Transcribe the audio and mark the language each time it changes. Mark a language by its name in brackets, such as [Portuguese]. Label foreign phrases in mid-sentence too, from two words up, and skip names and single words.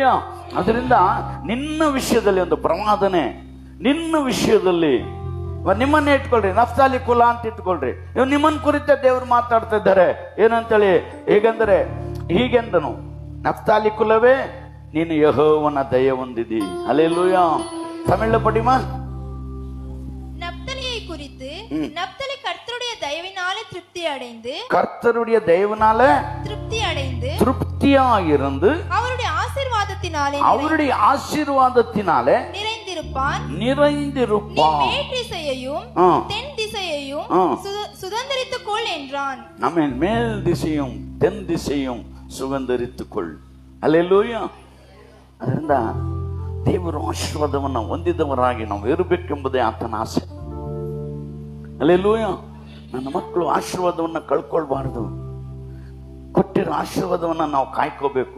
[Kannada] ಅದರಿಂದ ನಿನ್ನ ವಿಷಯದಲ್ಲಿ ಒಂದು ಪ್ರವಾದನೆ, ನಿನ್ನ ವಿಷಯದಲ್ಲಿ ನಿಮ್ಮನ್ನೇ ಇಟ್ಕೊಳ್ರಿ, ನಫ್ತಾಲಿ ಕುಲ ಅಂತ ಇಟ್ಕೊಳ್ರಿ. ಇವ್ ನಿಮ್ಮನ್ನ ಕುರಿತ ದೇವರು ಮಾತಾಡ್ತಾ ಇದ್ದಾರೆ. ಏನಂತೇಳಿ, ಹೇಗಂದ್ರೆ ಹೀಗೆಂದನು, ನಫ್ತಾಲಿ ಕುಲವೇ, ನೀನು ಯೆಹೋವನ ದಯೆ ಹೊಂದಿದಿ. ಹಲ್ಲೆಲೂಯ. [Tamil] தமிழ்ல படிமா. நப்தலியை குறித்து, நப்தலி கர்த்தருடைய தயவினாலே திருப்தி அடைந்து, கர்த்தருடைய தயவினால திருப்தி அடைந்து, திருப்தியாயிருந்து, அவருடைய ஆசீர்வாதத்தினாலே நிறைந்திருப்பான். மேல் திசையையும் தென் திசையையும் சுதந்தரித்துக் கொள் என்றான். ஆமென். மேல் திசையும் தென் திசையும் சுதந்தரித்துக் கொள். [Kannada] ಹಲ್ಲೆಲೂಯಾ. ಅದರಿಂದ ದೇವರ ಆಶೀರ್ವಾದವನ್ನು ಹೊಂದಿದವರಾಗಿ ನಾವು ಇರಬೇಕೆಂಬುದೇ ಆತನ ಆಸೆ. ಹಲ್ಲೆಲೂಯಾ. ನನ್ನ ಮಕ್ಕಳು ಆಶೀರ್ವಾದವನ್ನು ಕಳ್ಕೊಳ್ಬಾರ್ದು. ಕೊಟ್ಟಿರೋ ಆಶೀರ್ವಾದವನ್ನು ನಾವು ಕಾಯ್ಕೋಬೇಕು.